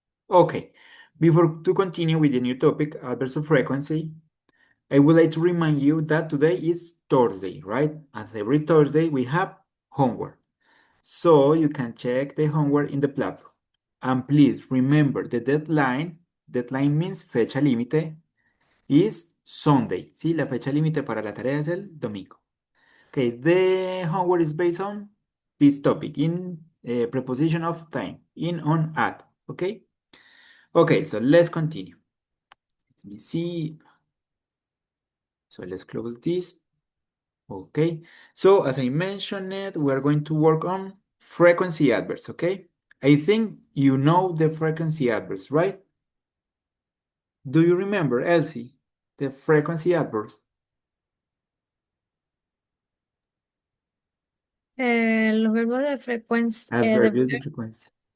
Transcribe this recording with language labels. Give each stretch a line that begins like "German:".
English: Okay, before to continue with the new topic, adverbs of frequency, I would like to remind you that today is Thursday, right? As every Thursday, we have homework. So you can check the homework in the platform. And please remember the deadline means
Spanish: fecha límite,
English: is Sunday.
Spanish: ¿Sí? La fecha límite para la tarea es el domingo.
English: Okay, the homework is based on this topic in preposition of time, in, on, at. Okay? Okay, so let's continue. Let me see. So let's close this. Okay, so as I mentioned it, we are going to work on frequency adverbs, okay? I think you know the frequency adverbs, right? Do you remember, Elsie, the frequency adverbs?
Spanish: Los verbos de frecuencia, Adverbios de frecuencia.